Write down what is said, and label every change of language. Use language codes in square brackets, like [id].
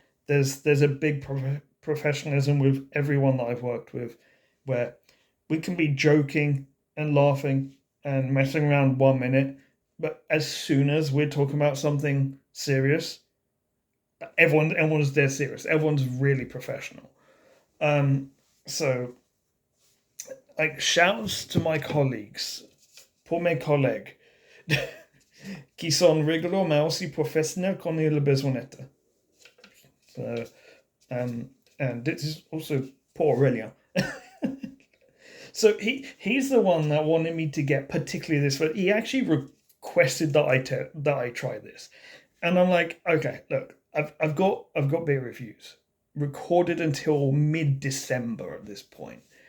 [en] There's a big professionalism with everyone that I've worked with, where we can be joking and laughing and messing around 1 minute, but as soon as we're talking about something serious, everyone's dead serious. Everyone's really professional. Um, so like shouts to my colleagues, [fr] pour mes collègues, qui sont rigolos mais aussi professionnels quand ils le besoin. [en] So, and this is also poor Aurelien. So he's the one that wanted me to get particularly this, but he actually requested that I try this, and I'm like, okay, look, I've got beer reviews recorded until mid-December at this point.